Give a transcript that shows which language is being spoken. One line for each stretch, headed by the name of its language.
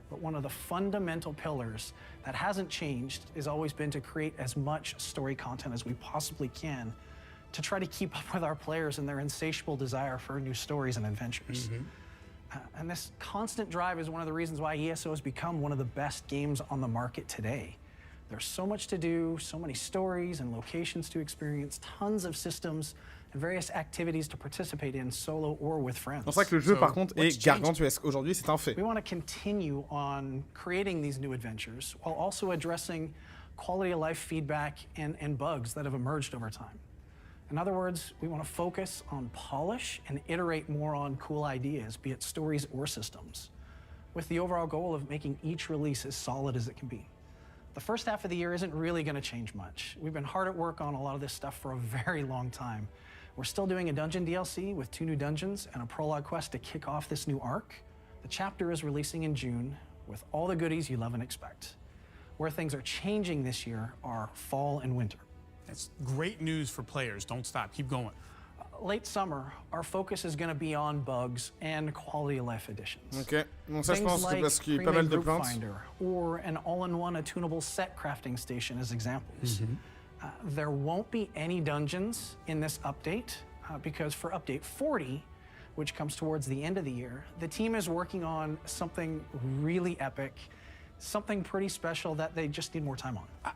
English: But one of the fundamental pillars that hasn't changed has always been to create as much story content as we possibly can to try to keep up with our players and their insatiable desire for new stories and adventures. And this constant drive is one of the reasons why ESO has become one of the best games on the market today. There's so much to do, so many stories and locations to experience, tons of systems and various activities to participate in solo or with friends.
French: C'est vrai que le jeu, par contre, est gargantuesque. Aujourd'hui, c'est un fait.
English: We want to continue on creating these new adventures while also addressing quality of life feedback and bugs that have emerged over time. In other words, we want to focus on polish and iterate more on cool ideas, be it stories or systems, with the overall goal of making each release as solid as it can be. The first half of the year isn't really going to change much. We've been hard at work on a lot of this stuff for a very long time. We're still doing a dungeon DLC with 2 new dungeons and a prologue quest to kick off this new arc. The chapter is releasing in June with all the goodies you love and expect. Where things are changing this year are fall and winter. That's great news for players. Don't stop. Keep going. Late summer, our focus is going to be on bugs and quality of life additions.
French: Ok, donc ça je pense que parce qu'il y a pas mal de plaintes.
English: Or an all-in-one attunable set crafting station as examples. There won't be any dungeons in this update because for update 40, which comes towards the end of the year, the team is working on something really epic, something pretty special that they just need more time on.